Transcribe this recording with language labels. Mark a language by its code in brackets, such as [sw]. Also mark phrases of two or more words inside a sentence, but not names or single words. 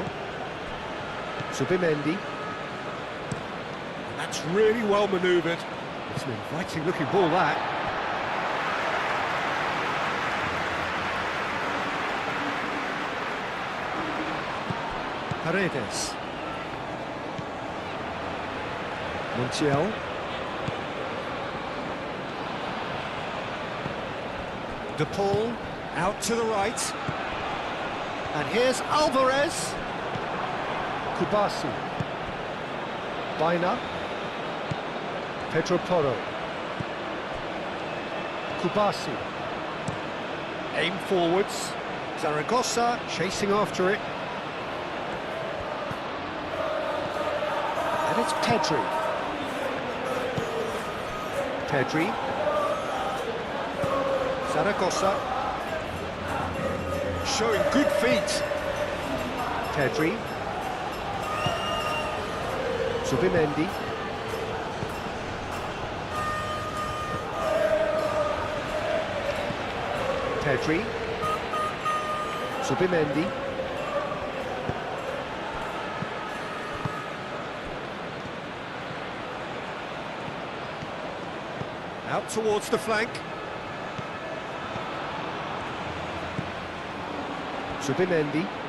[en] Zubimendi. That's really well manoeuvred. It's an inviting looking ball, that. Paredes. Montiel. De Paul out to the right. And here's Alvarez. Kubasi. Baina. Pedro Porro. Kubasi. Aim forwards. Zaragoza chasing after it. And it's Pedri. Pedri. Zaragoza. Showing good feet. Pedri. Zubimendi. Pedri. Zubimendi. Out towards the flank. Zubimendi.